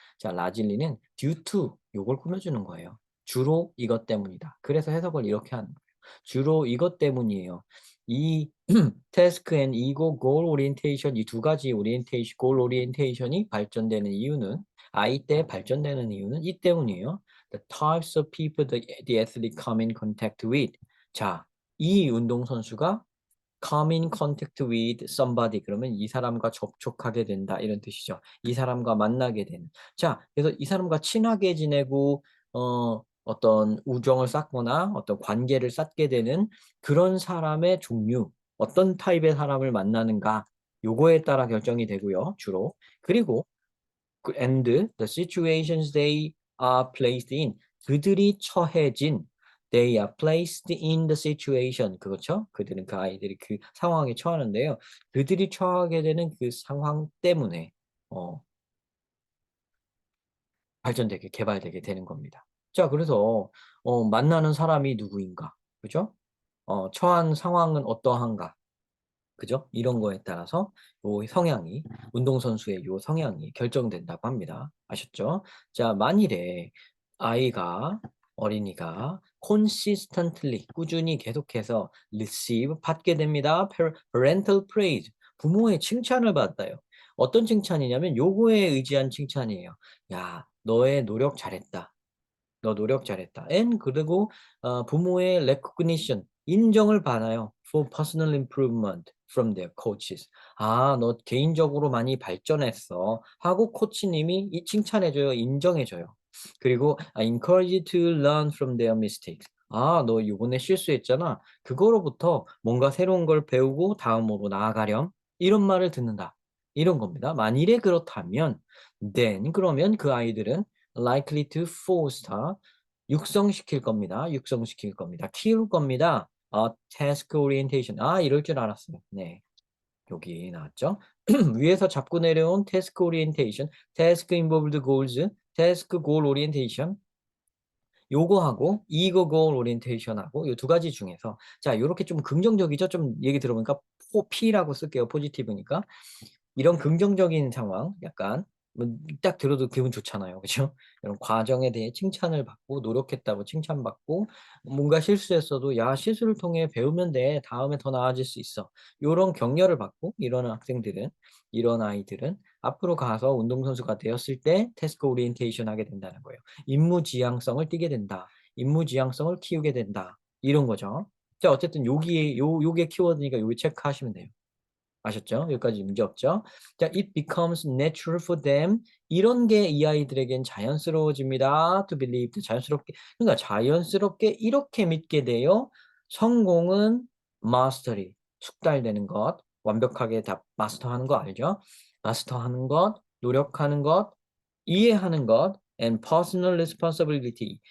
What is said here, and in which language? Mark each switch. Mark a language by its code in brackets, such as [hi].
[ko] 자, 라질리는 due to 요걸 꾸며주는 거예요. 주로 이것 때문이다. 그래서 해석을 이렇게 하는 거예요. 주로 이것 때문이에요. 이 [en] task and ego goal orientation [ko] 이 두 가지 오리엔테이션 goal orientation이 발전되는 이유는 아이 때 발전되는 이유는 이 때문이에요. [en] The types of people the athlete come in contact with. [ko] 자, 이 운동선수가 [en] come in contact with somebody [ko] 그러면 이 사람과 접촉하게 된다 이런 뜻이죠. 이 사람과 만나게 되는. 자, 그래서 이 사람과 친하게 지내고 어떤 우정을 쌓거나 어떤 관계를 쌓게 되는 그런 사람의 종류, 어떤 타입의 사람을 만나는가 요거에 따라 결정이 되고요, 주로. [en] 그리고 and the situations they are placed in [ko] 그들이 처해진 [en] they are placed in the situation 그렇죠? [ko] 그들은 그 아이들이 그 상황에 처하는데요. 그들이 처하게 되는 그 상황 때문에 어, 발전되게 개발되게 되는 겁니다. 자, 그래서 만나는 사람이 누구인가? 그죠? 처한 상황은 어떠한가? 그죠? 이런 거에 따라서 요 성향이 운동선수의 요 성향이 결정된다고 합니다. 아셨죠? 자, 만일에 아이가 어린이가 consistently 꾸준히 계속해서 receive 받게 됩니다. [en] parental praise [ko] 부모의 칭찬을 받아요. 어떤 칭찬이냐면 요거에 의지한 칭찬이에요. 야, 너의 노력 잘했다. 너 노력 잘했다. and 그리고 부모의 recognition 인정을 받아요. [en] for personal improvement from their coaches. [ko] 아, 너 개인적으로 많이 발전했어. 하고 코치님이 이 칭찬해줘요. 인정해줘요. [en] 그리고 encourage to learn from their mistakes. [ko] 아, 너 이번에 실수했잖아. 그거로부터 뭔가 새로운 걸 배우고 다음으로 나아가렴. 이런 말을 듣는다. 이런 겁니다. 만일에 그렇다면, then 그러면 그 아이들은 [en] likely to foster [ko] 육성시킬 겁니다. 육성시킬 겁니다. 키울 겁니다. task orientation. 이럴 줄 알았어요. 네. 여기 나왔죠? 위에서 잡고 내려온 [en] task orientation, task involved goals, task goal orientation. [ko] 요거하고 ego goal orientation하고 요 두 가지 중에서 자, 요렇게 좀 긍정적이죠? 좀 얘기 들어보니까 P라고 쓸게요. 포지티브니까. 이런 긍정적인 상황 약간 딱 들어도 기분 좋잖아요. 그죠? 이런 과정에 대해 칭찬을 받고 노력했다고 칭찬받고 뭔가 실수했어도 야, 실수를 통해 배우면 돼. 다음에 더 나아질 수 있어. 요런 격려를 받고 이런 학생들은 이런 아이들은 앞으로 가서 운동선수가 되었을 때 태스크 오리엔테이션 하게 된다는 거예요. 임무 지향성을 띠게 된다. 임무 지향성을 키우게 된다. 이런 거죠. 자, 어쨌든 요게 키워드니까 요게 체크하시면 돼요. 아셨죠? 여기까지 문제 없죠? [en] 자, it becomes natural for them. [ko] 이런 게 이 아이들에겐 자연스러워집니다. [en] to believe. [ko] 자연스럽게. 그러니까 자연스럽게 이렇게 믿게 돼요. 성공은 mastery. 숙달되는 것. 완벽하게 다 마스터하는 거 알죠? 마스터하는 것, 노력하는 것, 이해하는 것, [en] and personal responsibility.